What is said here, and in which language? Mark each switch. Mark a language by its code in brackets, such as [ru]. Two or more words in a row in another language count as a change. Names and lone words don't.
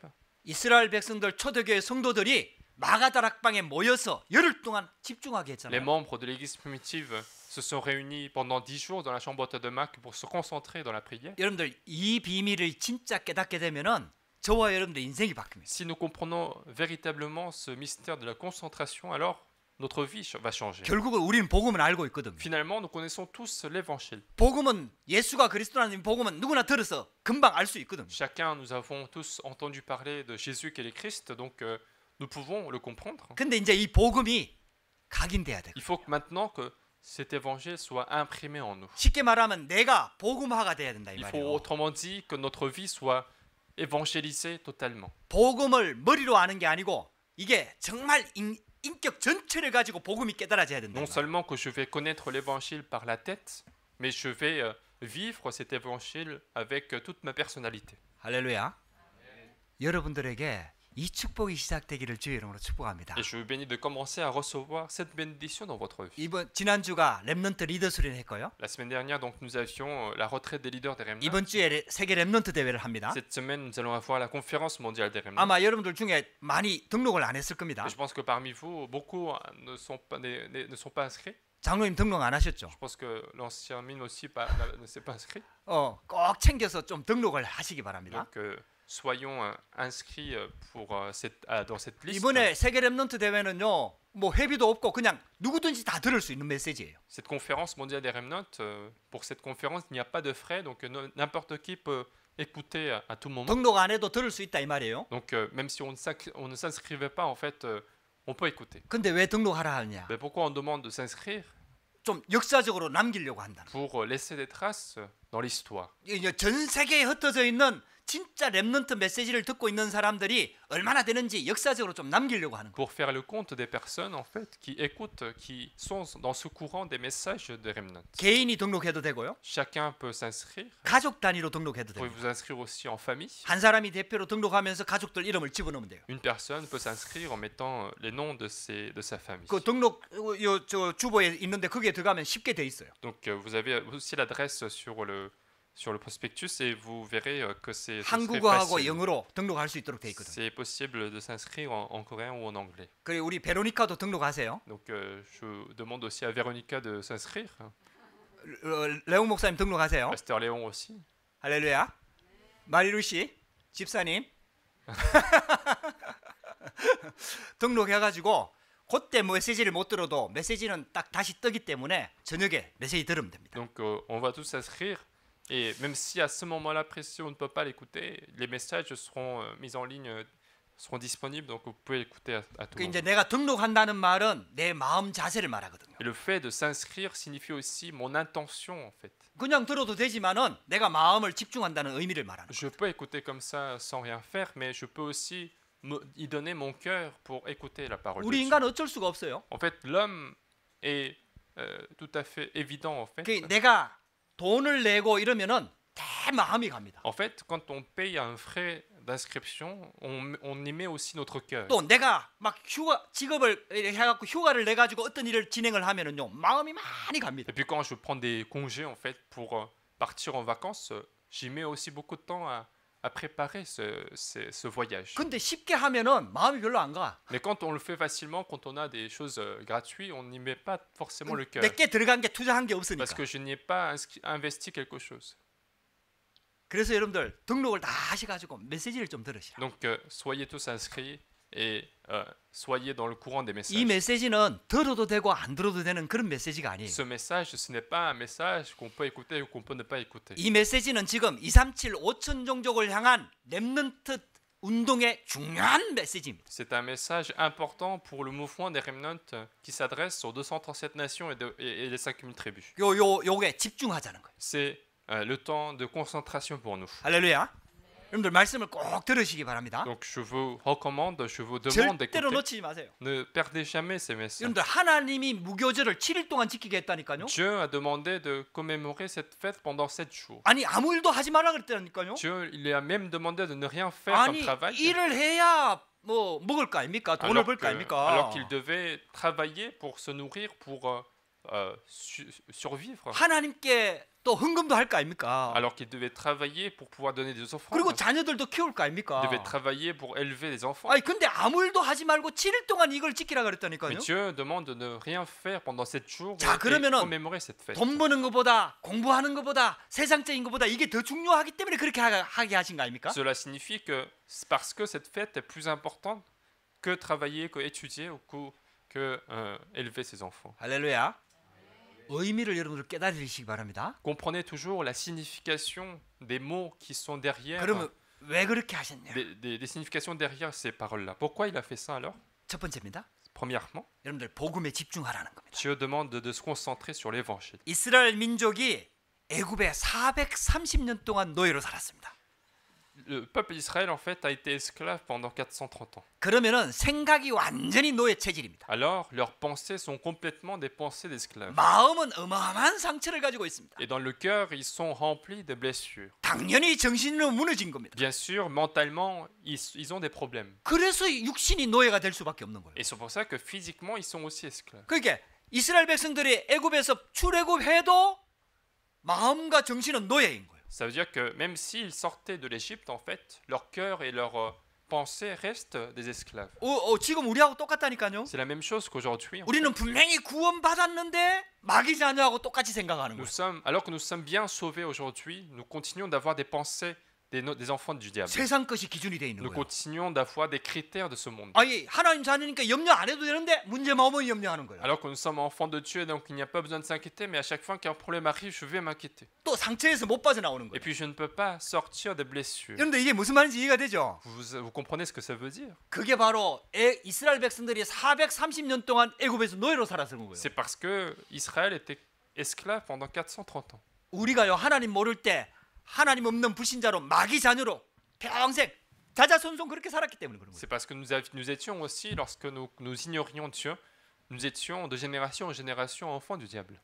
[ko] 이스라엘 백성들 초대교회 성도들이 마가다락방에 모여서 열흘 동안 집중하게 [fr] Les [ko] 했잖아요. [fr] membres de l'église primitive se sont réunis pendant 10 jours dans la chambre haute de Mac pour se concentrer dans la prière. [ko] 여러분들 이 비밀을 진짜 깨닫게 되면은 저와 여러분들 인생이 바뀝니다. [fr] Si nous comprenons véritablement ce mystère de la concentration, alors notre vie va changer. [ko] 결국은 우리는 복음을 알고 있거든요. [fr] Finalement, nous connaissons tous l'évangile. [ko] 복음은 예수가 그리스도라는 복음은 누구나 들어서 금방 알 수 있거든요. [fr] Chacun, nous avons tous entendu parler de Jésus qui est le Christ, donc nous pouvons le comprendre. [ko] 근데 이제 이 복음이 각인돼야 돼요. [fr] Il faut que maintenant que cet évangile soit imprimé en nous. [ko] 쉽게 말하면 내가 복음화가 돼야 된다 이 [fr] Il faut [ko] 말이에요. [fr] autrement dit que notre vie soit évangélisée totalement. [ko] 복음을 머리로 아는 게 아니고 이게 정말 인격 전체를 가지고 복음이 깨달아져야 된다. [fr] Non seulement que je vais connaître l'évangile par la tête, mais je vais vivre cet évangile avec toute ma personnalité. [ko] 할렐루야. 여러분들에게 이 축복이 시작되기를 주의 이름으로 축복합니다. [fr] Et je vous bénis de commencer à recevoir cette bénédiction dans votre vie. [ko] 이번 지난주가 [en] remnant leader [ko] 수련 했고요. [fr] La semaine dernière, donc, nous avions la retraite des leaders des remnants. [ko] 이번 주에 세계 렘넌트 대회를 합니다. [fr] Cette semaine, nous allons avoir la conférence mondiale des remnants. [ko] 아마 여러분들 중에 많이 등록을 안 했을 겁니다. [fr] Et je pense que parmi vous, beaucoup ne sont pas inscrits. [ko] 장로님 등록 안 하셨죠? [fr] Je pense que l'ancien mine aussi ne s'est pas inscrit. [ko] 꼭 챙겨서 좀 등록을 하시기 바랍니다. [fr] Donc, soyons inscrits dans cette liste. [ko] 이번에 세계 렘넌트 대회는요, 뭐 회비도 없고 그냥 누구든지 다 들을 수 있는 메시지예요. [fr] Cette conférence mondiale des remnants, pour cette conférence, il n'y a pas de frais, donc n'importe qui peut écouter à tout moment. [ko] 등록 안 해도 들을 수 있다 이 말이에요. [fr] Donc, même si on ne s'inscrivait pas, en fait, on peut écouter. [ko] 근데 왜 등록하라 하냐? [fr] Mais pourquoi on demande de s'inscrire? [ko] 좀 역사적으로 남기려고 한다. [fr] Pour laisser des traces dans l'histoire. [ko] 이제 전 세계에 흩어져 있는 진짜 렘넌트 메시지를 듣고 있는 사람들이 얼마나 되는지 역사적으로 좀 남기려고 하는 거예요. [fr] Pour faire le compte des personnes en fait qui écoutent, qui sont dans ce courant des messages de Remnant. [ko] 개인이 등록해도 되고요. [fr] Chacun peut s'inscrire. [ko] 가족 단위로 등록해도 [fr] Vous pouvez [ko] 돼요. [fr] vous inscrire aussi en famille. [ko] 한 사람이 대표로 등록하면서 가족들 이름을 집어넣으면 돼요. [fr] Une personne peut s'inscrire en mettant les noms de sa famille. [ko] 그 등록 저 주보에 있는데 거기에 들어가면 쉽게 돼 있어요. [fr] Donc vous avez aussi l'adresse sur le prospectus et vous verrez que c'est très [ko] 한국어하고 [fr] facile. [ko] 영어로 등록할 수 있도록 돼 있거든요. [fr] C'est possible de s'inscrire en coréen ou en anglais. [ko] 그리고 우리 베로니카도 등록하세요. [fr] Donc je demande aussi à Véronica de s'inscrire. [ko] 레옹 목사님 등록하세요. [fr] Pasteur Léon aussi. [ko] 할렐루야. 마리루 씨, 집사님 등록해가지고 그때 메시지를 못 들어도 메시지는 딱 다시 뜨기 때문에 저녁에 메시지 들으면 됩니다. [fr] Donc on va tous s'inscrire et même si à ce moment-là précis on ne peut pas l'écouter, les messages seront mis en ligne, seront disponibles donc vous pouvez l'écouter à tout [ko] 그 [fr] moment. [ko] 이제 내가 등록한다는 말은 내 마음 자세를 말하거든요. [fr] Et le fait de s'inscrire signifie aussi mon intention en fait. [ko] 그냥 들어도 되지만은 내가 마음을 집중한다는 의미를 말하는 거예요. [fr] Je peux écouter comme ça sans rien faire, mais je peux aussi y donner mon cœur pour écouter la parole de [ko] 우리 [fr] Dieu. [ko] 인간은 어쩔 수가 없어요. [fr] En fait, l'homme est tout à fait évident en fait. [ko] 그 내가 돈을 내고 이러면은 내 마음이 갑니다. [fr] En fait, quand on paye un frais d'inscription, on y met aussi notre cœur. [ko] 또 내가 막 휴가 직업을 해갖고 휴가를 내 가지고 어떤 일을 진행을 하면은요 마음이 많이 갑니다. [fr] Et puis quand je prends des congés en fait pour partir en vacances, j'y mets aussi beaucoup de temps à préparer ce voyage. [ko] 근데 쉽게 하면은 마음이 별로 안 가. [fr] Mais quand on le fait facilement, quand on a des choses gratuites, on n'y met pas forcément le cœur. [ko] 내게 들어간 게 투자한 게 없으니까. [fr] Parce que je n'y ai pas investi quelque chose. [ko] 그래서 여러분들 등록을 다 하셔가지고 메시지를 좀 들으시라. [fr] Donc soyez tous inscrits et soyez dans le courant des [ko] 이 [fr] messages. [ko] 메시지는 들어도 되고 안 들어도 되는 그런 메시지가 아니에요. [fr] Ce message, ce n'est pas un message qu'on peut écouter ou qu'on peut ne pas écouter. [ko] 이 메시지는 지금 237 5천 종족을 향한 렘넌트 운동의 중요한 메시지입니다. [fr] C'est un message important pour le mouvement des Remnants qui s'adresse aux 237 nations et les 5000 tribus. [ko] 요게 집중하자는 거예요. [fr] C'est le temps de concentration pour nous. [ko] 할렐루야. 여러분들 말씀을 꼭 들으시기 바랍니다. [fr] Donc je vous recommande, je vous demande [ko] 절대로 [fr] d'écouter. [ko] 놓치지 마세요. [fr] Ne perdez jamais ces messages. [ko] 여러분들 하나님이 무교절을 7일 동안 지키게 했다니까요. [fr] Dieu a demandé de commémorer cette fête pendant 7 jours. [ko] 아니 아무 일도 하지 말라 그랬다니까요. [fr] Dieu il a même demandé de ne rien faire comme [ko] 아니 [fr] travail. [ko] 일을 해야 뭐 먹을 거 아닙니까? 돈을 벌 거 아닙니까? [fr] Alors qu'il devait travailler pour se nourrir, pour survivre. [ko] 하나님께 또 헌금도 할 거 아닙니까? [fr] Alors qu'il devait travailler pour pouvoir donner des offrandes. [ko] 그리고 자녀들도 키울 거 아닙니까? [fr] Il devait travailler pour élever des enfants. [ko] 아니 근데 아무 일도 하지 말고 7일 동안 이걸 지키라 그랬다니까요. [fr] Mais Dieu demande de ne rien faire pendant 7 jours [ko] 자, [fr] et [ko] 그러면은 [fr] commémorer cette fête. [ko] 돈 버는 것보다 공부하는 것보다 세상적인 것보다 이게 더 중요하기 때문에 그렇게 하게 하신 거 아닙니까? [fr] Cela signifie que c'est parce que cette fête est plus importante que travailler, que étudier ou que élever ses enfants. [ko] 할렐루야. 의미를 여러분들 깨달으시기 바랍니다. [fr] Comprenez toujours la signification des mots qui sont derrière, [ko] 그러면 왜 그렇게 하셨냐? [fr] des significations derrière ces paroles-là. Pourquoi il a fait ça alors? [ko] 첫 번째입니다. [fr] Premièrement, [ko] 여러분들 복음에 집중하라는 겁니다. [fr] Dieu demande de se concentrer sur l'évangile. [ko] 이스라엘 민족이 애굽에 430년 동안 노예로 살았습니다. [fr] Le peuple d'Israël en fait a été esclave pendant 430 ans. [ko] 그러면은 생각이 완전히 노예 체질입니다. [fr] Alors leurs pensées sont complètement des pensées d'esclaves. [ko] 마음은 어마어마한 상처를 가지고 있습니다. [fr] Et dans le cœur, ils sont remplis de blessures. [ko] 당연히 정신으로 무너진 겁니다. [fr] Bien sûr, mentalement, ils ont des problèmes. [ko] 그래서 육신이 노예가 될 수밖에 없는 거예요. [fr] Et c'est pour ça que physiquement, ils sont aussi esclaves. [ko] 그러니까 이스라엘 백성들이 애굽에서 출애굽해도 마음과 정신은 노예인 거예요. [fr] Ça veut dire que même s'ils sortaient de l'Égypte, en fait, leur cœur et leurs pensées restent des esclaves. [ko] 지금 우리하고 똑같다니까요. [fr] C'est la même chose qu'aujourd'hui. [ko] 우리는 분명히 구원받았는데 마귀 자녀하고 똑같이 생각하는 거예요. [fr] Alors que nous sommes bien sauvés aujourd'hui, nous continuons d'avoir des pensées des enfants du diable. [ko] 세상 것이 기준이 돼 있는 [fr] Nous [ko] 거예요. [fr] continuons d'avoir des critères de ce monde. [ko] 아니 하나님 자녀니까 염려 안 해도 되는데 문제만 오면 염려하는 거예요. [fr] Alors que nous sommes enfants de Dieu, donc il n'y a pas besoin de s'inquiéter, mais à chaque fois qu'un problème arrive, je vais m'inquiéter. [ko] 또 상처에서 못 빠져나오는 [fr] Et [ko] 거예요. [fr] puis je ne peux pas sortir des blessures. [ko] 그런데 이게 무슨 말인지 이해가 되죠? [fr] Vous comprenez ce que ça veut dire? [ko] 그게 바로 이스라엘 백성들이 430년 동안 애굽에서 노예로 살았던 거예요. [fr] C'est parce que Israël était esclave pendant 430 ans. [ko] 우리가요 하나님 모를 때 하나님 없는 불신자로 마귀 자녀로 평생 자자손손 그렇게 살았기 때문에 그런 거예요. [fr] C'est parce que nous étions aussi, lorsque nous ignorions Dieu, nous étions de génération en génération enfants du diable.